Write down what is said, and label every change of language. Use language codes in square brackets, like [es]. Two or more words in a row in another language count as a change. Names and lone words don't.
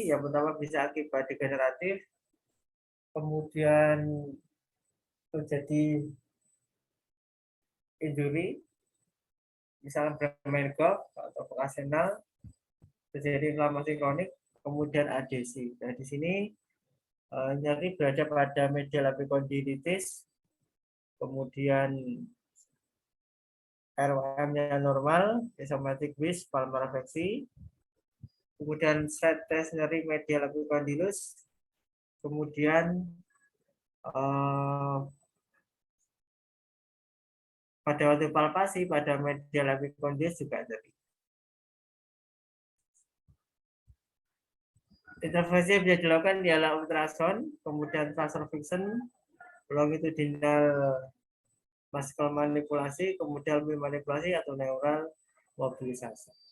[id] Yang pertama bisa akibat degeneratif, kemudian terjadi injury, misalnya bermain golf atau vokasional, terjadi inflamasi kronik, kemudian adesi. Nah, di sini nyeri berada pada [en] medial epicondylitis, [id] kemudian ROM-nya normal, isomatic vis, palmar flexi, kemudian [en] side test [id] nyeri medial epicondylus, kemudian pada waktu palpasi pada medial epicondylus juga nyeri. Intervensi yang bisa dilakukan ialah ultrasound, kemudian [en] transfer fiction, longitudinal muscle [id] manipulasi, kemudian manipulasi atau neural mobilisasi.